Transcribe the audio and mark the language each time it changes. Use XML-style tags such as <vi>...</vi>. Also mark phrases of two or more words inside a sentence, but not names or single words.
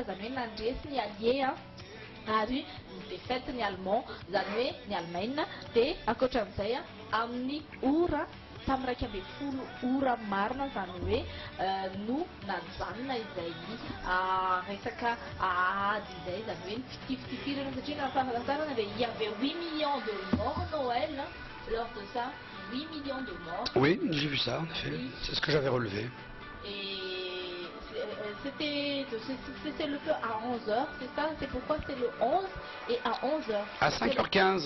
<mg>zany hoe nandresy ny allié ary ny défaite ny allemand zany hoe ny Allemagne dia ankoatran'izay amin'ny ora tamin'ny 12 ora marina zany hoe no najanona izay resaka ady izay zany hoe fitifitifirana satria na fahafantarana dia</mg> <fr>il y avait 8 millions de morts Noël lors de ça 8 millions de morts. Oui, j'ai vu ça en effet, c'est ce que j'avais relevé. Et c'était le feu à 11h, c'est ça, c'est pourquoi c'est le 11 et à 11h. À 5h15.</fr>